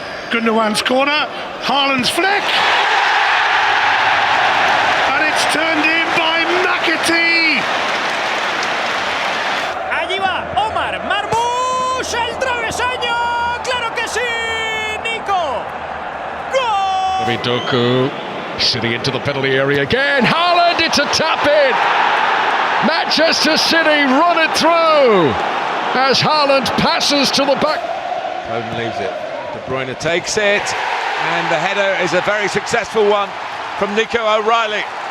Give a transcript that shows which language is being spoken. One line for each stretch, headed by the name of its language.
English: Gundogan's corner, Haaland's flick, and it's turned in by McAtee.
Spanish: Allí va Omar Marmoush, el travesaño, claro que sí, Nico. Gol!
English: Doku sitting into the penalty area again. Haaland, it's a tap in. Manchester City run it through as Haaland passes to the back. Foden leaves it. De Bruyne takes it, and the header is a very successful one from Nico O'Reilly.